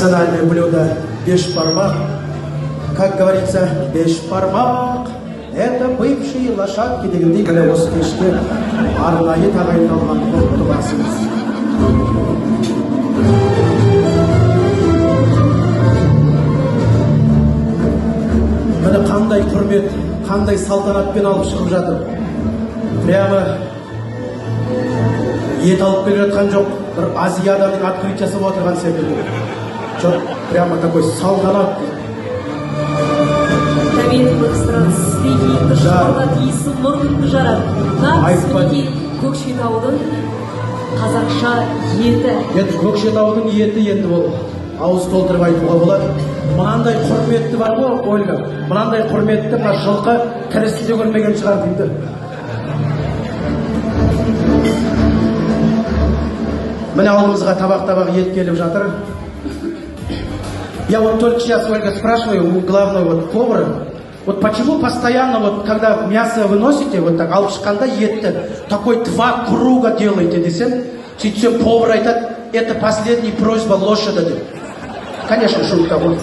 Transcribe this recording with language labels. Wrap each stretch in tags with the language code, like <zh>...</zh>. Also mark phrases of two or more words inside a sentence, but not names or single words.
<ru>Национальное блюдо бешбармак. Как говорится, бешбармак — это бывшие лошадки</ru> <kk>дегендей гәле осы кешке арнайы тағайындалған ұлттық асымыз. Міне қандай құрмет, қандай салтанатпен алып шығып жатыр. Прямо ет алып келе жатқан жоқ, бір Азияданың открытиясы болып отырған секілді. Жоқ,</kk> <ru>прямо такой салтанат.</ru> <kk>стейки, шалғат иісі мұрныңды жарады. Мінекей Көкшетаудың қазақша еті. Енді Көкшетаудың еті енді ол ауыз толтырып айтуға болады. Мынандай құрметті бар ғой, Ольга. Мынандай құрметті мына жылқы тірісінде көрмеген шығар дейді. Міне алдымызға табақ-табақ ет келіп жатыр.</kk> <ru>Я вот только сейчас, Ольга, спрашиваю у главного вот повара, вот почему постоянно, вот когда мясо выносите, вот так,</ru> <kk>алып шыққанда етті,</kk> <ru>такой 2 круга делаете,</ru> <kk>десем, сөйтсем повар айтады,</kk> <ru>это последняя просьба лошади. Конечно, шутка.</ru>